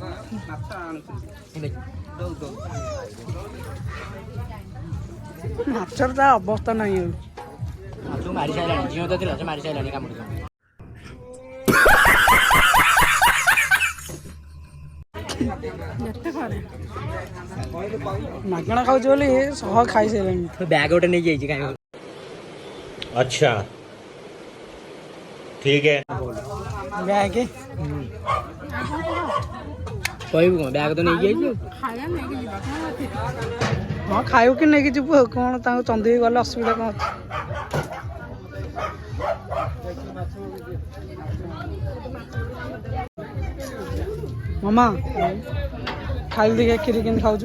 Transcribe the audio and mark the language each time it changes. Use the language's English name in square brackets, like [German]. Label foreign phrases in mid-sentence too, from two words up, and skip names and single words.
[Odia] ମାଛର ତା ଅବସ୍ଥା ନାହିଁ ଆଉ। ମାରି ସାରିଲାଣି, ଝିଅ ତ ଥିଲା ସେ ମାରି ସାରିଲାଣି କାମୁଡ଼ି। ମାଗଣା ଖାଉଛି ବୋଲି ସହ ଖାଇସାରିଲାଣି। ବ୍ୟାଗ ଗୋଟେ ନେଇକି ଯାଇଛି କାଇଁ? [Hindi] अच्छा ठीक है। [Odia] ବ୍ୟାଗ କହିବୁ କଣ? ବ୍ୟାଗ ତ ନେଇକି ଯାଇଛି। ହଁ ଖାଇବୁ କି ନେଇକି ଯିବୁ ଆଉ କଣ, ତାଙ୍କୁ ଚନ୍ଦେଇ ଗଲେ ଅସୁବିଧା କଣ ଅଛି? ମାମା ଖାଇଲି ଦେଖିଆ କ୍ଷୀରି କେମିତି ଖାଉଛୁ?